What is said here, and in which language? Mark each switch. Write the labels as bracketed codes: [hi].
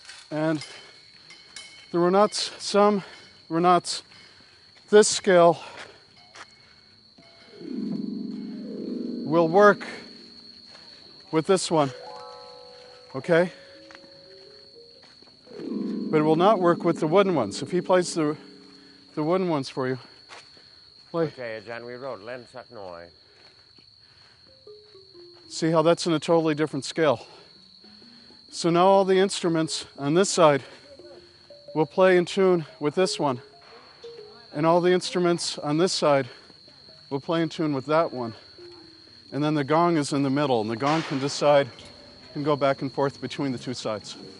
[en] And the renats, some renats, this scale will work with this one, okay? But it will not work with the wooden ones. If he plays the wooden ones for you, play. [th] Okay, อาจารย์วิโรจน์เล่นสักหน่อย [en] See how that's in a totally different scale. So now all the instruments on this side will play in tune with this one. And all the instruments on this side will play in tune with that one. And then the gong is in the middle, and the gong can go back and forth between the 2 sides.